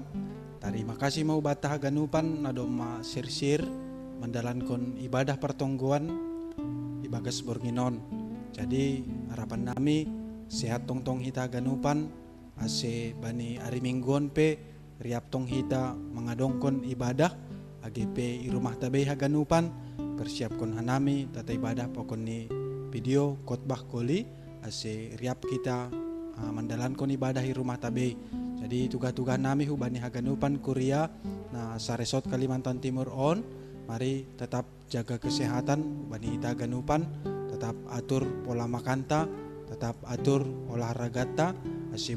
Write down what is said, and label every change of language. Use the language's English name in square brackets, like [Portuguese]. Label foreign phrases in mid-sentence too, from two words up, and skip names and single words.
[Indonesian] Terima kasih [Batak Simalungun] mau bata haganupan na doma sir-sir mandalan kon ibadah pertongguan ibagas borginon. Jadi harapan nami sehat tong-tong hita haganupan ase bani ari mingguan pe riap tong hita mengadongkon ibadah AGP i rumah tabay haganupan persiapkon hanami tata ibadah pokon ni video khotbah koli ase riap kita mandalan kon ibadah i rumah tabay. Jadi tugas-tugas nami hubani haganupan Korea na sa resort Kalimantan Timur on. [Indonesian] Mari tetap jaga kesehatan [Batak Simalungun] hubani hita haganupan, [Indonesian] tetap atur pola makanta, tetap atur olahragata, ase